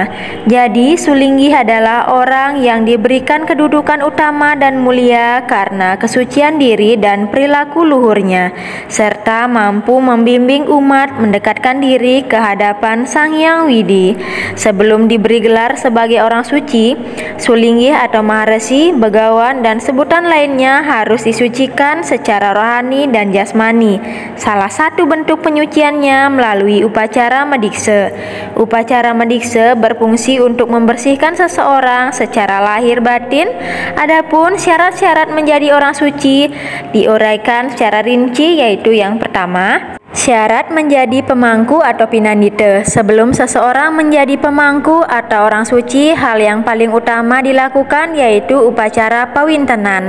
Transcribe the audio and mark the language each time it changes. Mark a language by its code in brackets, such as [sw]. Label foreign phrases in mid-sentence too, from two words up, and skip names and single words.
[id] Jadi sulinggih adalah orang yang diberikan kedudukan utama dan mulia karena kesucian diri dan perilaku luhurnya, serta mampu membimbing umat mendekatkan diri ke hadapan Sang Hyang Widi. Sebelum diberi gelar sebagai orang suci, Sulinggih atau Maharesi, Begawan, dan sebutan lainnya harus disucikan secara rohani dan jasmani. Salah satu bentuk penyuciannya melalui upacara mediksa. Upacara mediksa berfungsi untuk membersihkan seseorang secara lahir batin. Adapun syarat-syarat menjadi orang suci diuraikan secara rinci, yaitu yang pertama, syarat menjadi pemangku atau pinandita. Sebelum seseorang menjadi pemangku atau orang suci, hal yang paling utama dilakukan yaitu upacara pawintenan.